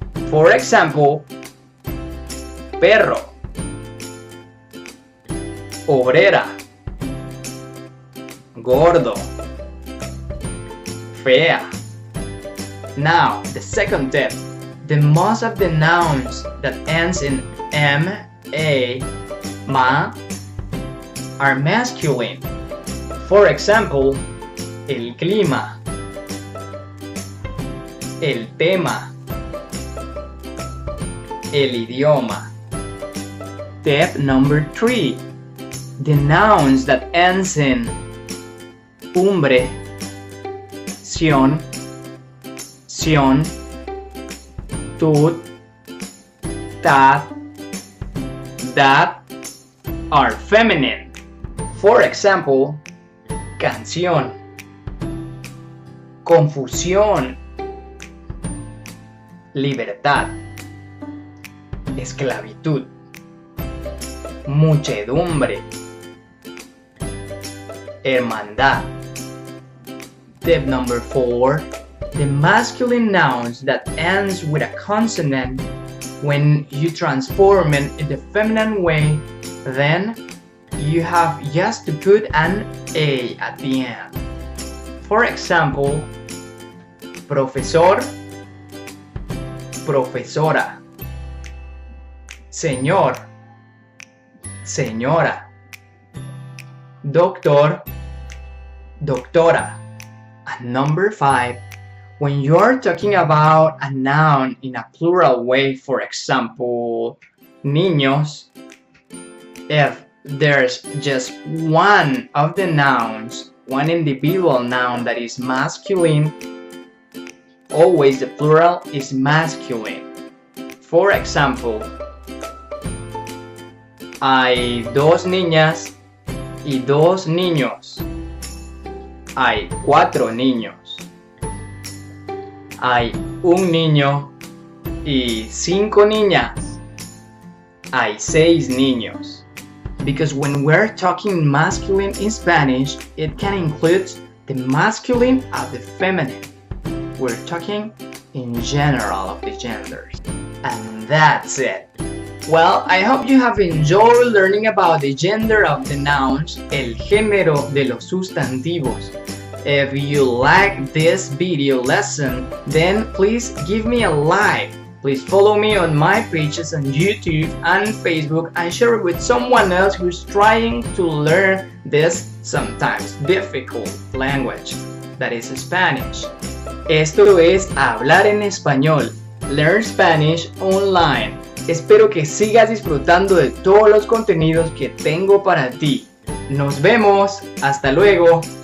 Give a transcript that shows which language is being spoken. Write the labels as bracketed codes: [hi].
[en] For example, perro, obrera, gordo, fea. Now, the second tip. The most of the nouns that ends in M, A, ma, are masculine. For example, el clima, el tema, el idioma. Tip number 3. The nouns that ends in umbre, sion, tut, tat, that are feminine. For example, canción, confusión, libertad, esclavitud, muchedumbre, hermandad. Tip number 4. The masculine nouns that ends with a consonant, when you transform it in the feminine way, then you have just to put an A at the end. For example, profesor, profesora, señor, señora, doctor, doctora. And number 5, when you're talking about a noun in a plural way, for example, niños, if there's just one of the nouns, one individual noun that is masculine, always the plural is masculine. For example, [es] hay 2 niñas y 2 niños. Hay 4 niños. Hay 1 niño y 5 niñas. Hay 6 niños. [en] Because when we're talking masculine in Spanish, it can include the masculine and the feminine. We're talking in general of the genders. And that's it. Well, I hope you have enjoyed learning about the gender of the nouns, [es] el género de los sustantivos. [en] If you like this video lesson, then please give me a like. Please follow me on my pages on YouTube and Facebook and share it with someone else who's trying to learn this sometimes difficult language, that is Spanish. [es] Esto es Hablar en Español. [en] Learn Spanish online. [es] Espero que sigas disfrutando de todos los contenidos que tengo para ti. Nos vemos. Hasta luego.